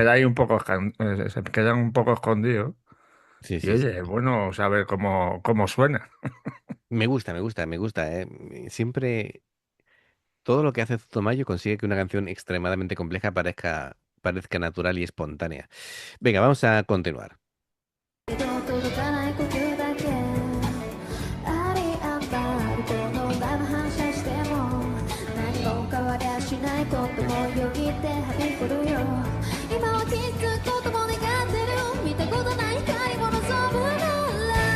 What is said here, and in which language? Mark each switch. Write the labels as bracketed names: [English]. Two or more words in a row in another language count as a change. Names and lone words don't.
[Spanish] queda ahí un poco, se quedan un poco escondidos. Sí, Y sí, sí. oye, es bueno saber cómo suena. Me gusta, me gusta, me gusta, ¿eh? Siempre todo lo que hace Zotomayo consigue que una canción extremadamente compleja parezca natural y espontánea. Venga, vamos a continuar. [Japanese] 届かない呼吸だけあり余るこのガム反射しても何も変わりゃしないこともよぎってはびこるよ今は気づくことも願ってる見たことない光も望むなら